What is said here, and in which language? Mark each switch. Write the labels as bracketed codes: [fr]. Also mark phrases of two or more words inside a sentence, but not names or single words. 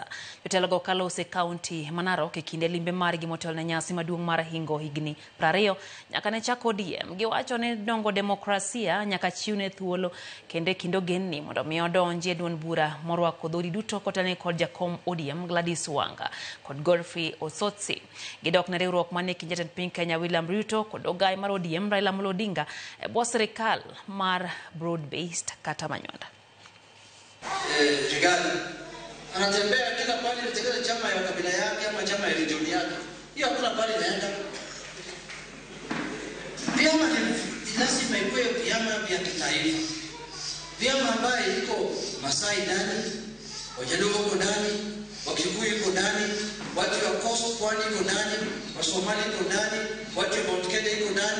[luo] Jotelogo kalose kaunti ma Narok e kinde limbe margi motel na nyasi maduong' mar hingo higni 20 nyaka ne chako ODM giwacho ne dongo demokrasia nyaka chiwne thuolo kende kindo genni mondo mi odonje duond bura morwako dhodi duto kotane kod jakom ODM Gladys Wanga kod Godfrey Osotsi. Gidok na riwruok mane kinjatend piny Kenya William Ruto kod ogai mar ODM Raila Amolo Odinga e bwo sirikal mar broad based kata manyonda. [sw] Rigathi anatembea kila pale katika chama ya kabila yake ama chama ya region yake. Hiyo hakuna pale naenda. Vyama ni lazima iwe vyama vya kitaifa. Vyama ambaye iko Masai ndani, Wajaluo wako ndani, Wakikuyu iko ndani, watu wa Coast Pwani iko ndani, Wasomali iko ndani, watu wa Mount Kenya iko ndani.